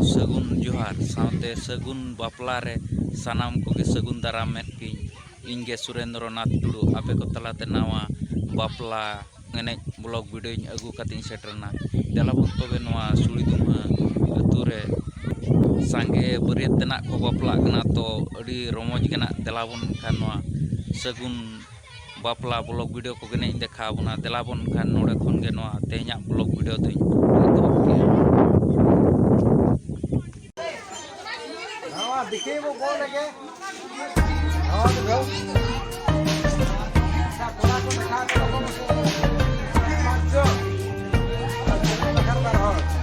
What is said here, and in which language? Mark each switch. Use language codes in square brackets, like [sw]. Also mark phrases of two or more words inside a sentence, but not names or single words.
[sat] sagun johar saute sagun bapla re sanam koge sagun daram met pin inge Surendranath Tudu ape ko talate nawa bapla ngene blog video nya agu kating seterna delabon tobe noa suliduma ature sange beriat tenak ko bapla kena to adi romoj kena delabon kan noa sagun bapla blog video ko gene dekha buna delabon kan node khon ge noa tehnya blog video to [hi] दिखे वो बोल लगे और तो सब पूरा को दिखा के लोगों को जो घर पर हो